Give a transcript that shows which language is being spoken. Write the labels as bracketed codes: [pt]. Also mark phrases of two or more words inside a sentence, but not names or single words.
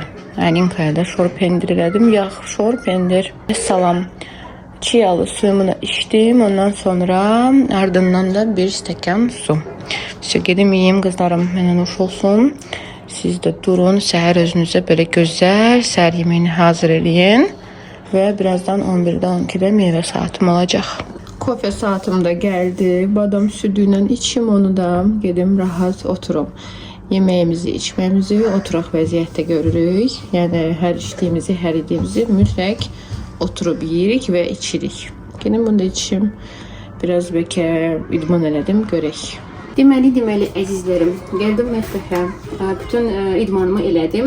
[az] Alinkaya da şor pendir elədim, yağ, şor pendir, salam. Çiyalı suyumu da içdim, ondan sonra ardından da bir stəkan su. İşte gedim yiyeyim qızlarım, mənə nuş olsun. Siz də durun, səhər özünüzə belə gözəl səhər yeməyini hazır eləyin. [tr] Ve birazdan 11'de 12'de meyve saatim olacak. Kofe saatim de geldi. Badam sütüyle içim onu da. [az] Gedim rahat oturup yemeğimizi, içmemizi oturaq vəziyyətdə görürük. Yəni hər içdiyimizi, hər yediğimizi mütləq oturup yiyirik ve içirik. Gedim bunu da içim. Biraz belki idman elədim, görək. Deməli əzizlərim, gəldim mətbəxə. Bütün idmanımı elədim.